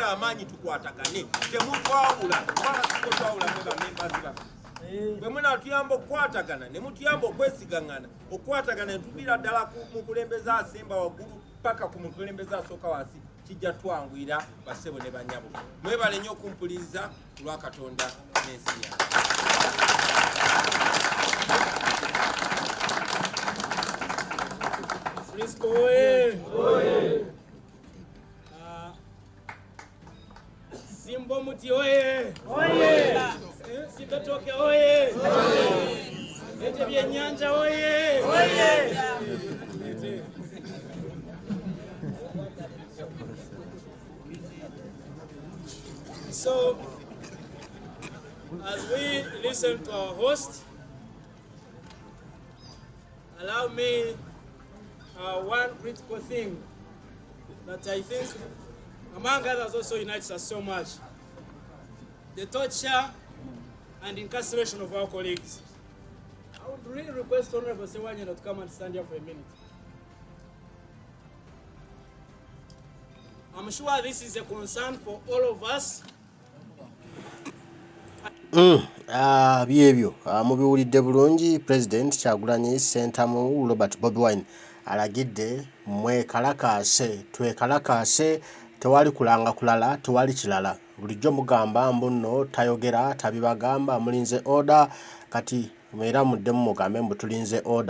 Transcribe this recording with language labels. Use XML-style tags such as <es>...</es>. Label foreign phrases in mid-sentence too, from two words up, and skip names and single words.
<lg>amaanyi tukwatagane temutwawula kubanga tukotwawula mwe bamembazi baffe bwe munatuyamba okukwatagana ne mutuyamba okwesigaŋŋana okukwatagana ne tuviira ddala mu kulembeza asemba waggulu paka ku mukulembeza asooka wansi kijja twanguyira bassebo ne bannyabo mwebale nnyo okumpuliriza ku lwa Katonda n'ensi yange. Frisco oye! Simbo Muti oye! Sibetoke oye! Ete Byenyanja oye!</lg> <en>So, as we listen to our host, allow me one critical thing that I think, among others, also unites us so much: the torture and incarceration of our colleagues. I would really request Honorable Sewanyana to come and stand here for a minute. I'm sure this is a concern for all of us.</en> <lg>Byebyo mubiwulidde bulungi. President Kyagulanyi Ssentamu Robert Bobi Wine alagidde mwekalakaase, twekalakaase, tewali kulanga kulala, tewali kilala. Bulijjo mugamba mbu nno tayogera tabibagamba mulinze order kati era muddemu mugambe mbu tulinze order.</lg>